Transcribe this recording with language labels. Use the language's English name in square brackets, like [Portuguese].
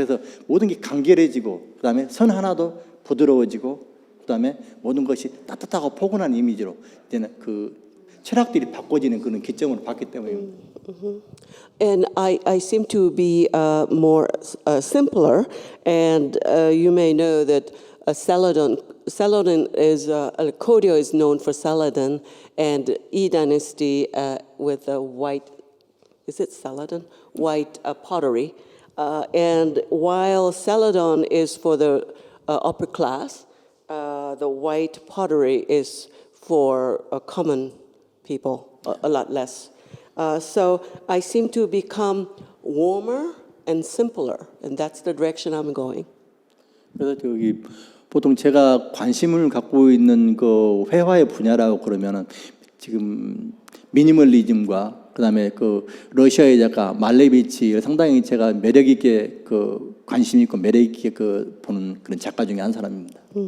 [Korean] 그래서 모든 게 간결해지고 그다음에 선 하나도 부드러워지고 그다음에 모든 것이 따뜻하고 포근한 이미지로 이제는 그 철학들이 바꿔지는 그런 기점으로 봤기 때문입니다. [English] And I seem to be more simpler, and you may know that Saladin is, Korea is known for Saladin, and E Dynasty with the white, is it Saladin? White pottery. And while Saladin is for the upper class, the white pottery is for common people, a lot less. So I seem to become warmer and simpler, and that's the direction I'm going. [Korean] 그래서 저기 보통 제가 관심을 갖고 있는 그 회화의 분야라고 그러면은 지금 미니멀리즘과 그다음에 그 러시아의 작가 말레비치 상당히 제가 매력 있게 그 관심 있고 매력 있게 그 보는 그런 작가 중에 한 사람입니다.